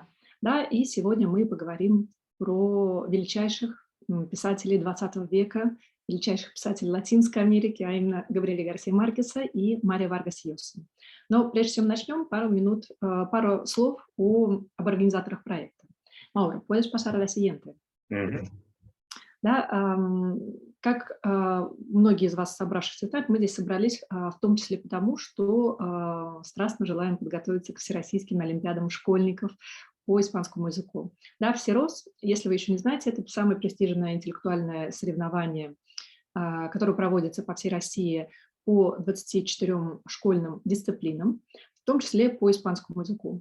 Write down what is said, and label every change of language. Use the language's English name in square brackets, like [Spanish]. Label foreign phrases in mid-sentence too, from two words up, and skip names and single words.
[Russian] Да, и сегодня мы поговорим про величайших писателей XX века, величайших писателей Латинской Америки, а именно Габриэля Гарсия Маркеса и Марио Варгас Llosa. Но прежде чем начнем, пару слов об организаторах проекта. [Spanish] Mauro, puedes pasar a la siguiente. [Russian] Да, как многие из вас, собравшихся так, мы здесь собрались в том числе потому, что страстно желаем подготовиться к всероссийским олимпиадам школьников по испанскому языку. Да, Всерос, если вы еще не знаете, это самое престижное интеллектуальное соревнование, которое проводится по всей России по 24 школьным дисциплинам, в том числе по испанскому языку.